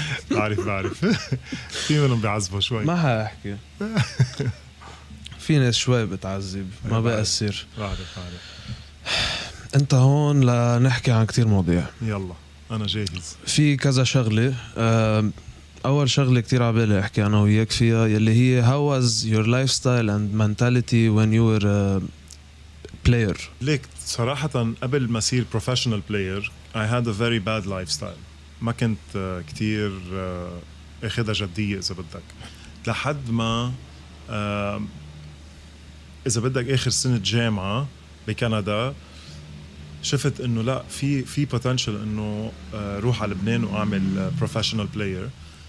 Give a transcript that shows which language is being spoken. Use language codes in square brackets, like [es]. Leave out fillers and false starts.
[ar] بعرف في منهم بيعذبوا شوي، ما هحكي. في ناس شوي بتعذب، ما بأثر. بعرف. انت هون لنحكي عن كتير مواضيع. يلا انا جاهز. في كذا شغلة. اول شغلة كتير عبالي احكي انا وياك فيها، يلي هي [en] how was your lifestyle and mentality when you were a player. [ar] ليك صراحة قبل ما أصير [en] professional player I had a very bad lifestyle. [ar] ما كنت كتير اخدها جدية إذا بدك، لحد ما إذا بدك آخر سنة جامعة بكندا شفت إنه لا في potential إنه روح على لبنان وأعمل professional player.